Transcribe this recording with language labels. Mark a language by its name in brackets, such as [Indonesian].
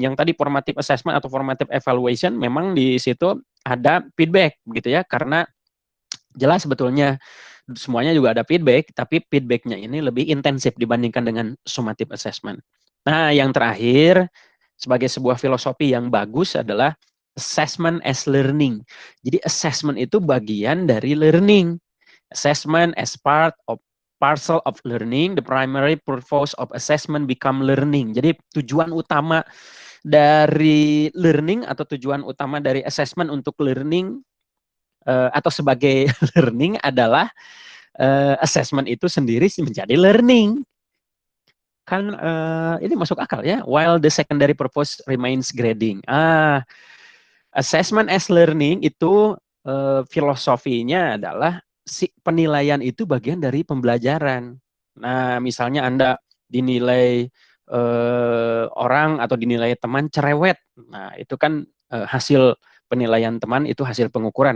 [Indonesian] Yang tadi formative assessment atau formative evaluation memang di situ ada feedback gitu ya, karena jelas sebetulnya semuanya juga ada feedback, tapi feedbacknya ini lebih intensif dibandingkan dengan summative assessment. Nah, yang terakhir, sebagai sebuah filosofi yang bagus adalah assessment as learning. Jadi assessment itu bagian dari learning. [English] Assessment as parcel of learning, the primary purpose of assessment become learning. [Indonesian] Jadi tujuan utama dari learning atau tujuan utama dari assessment untuk learning atau sebagai learning adalah assessment itu sendiri menjadi learning. Kan ini masuk akal ya. [English] While the secondary purpose remains grading. [Indonesian] Assessment as learning itu filosofinya adalah si penilaian itu bagian dari pembelajaran. Nah, misalnya Anda dinilai orang atau dinilai teman cerewet. Nah, itu kan hasil penilaian teman, itu hasil pengukuran.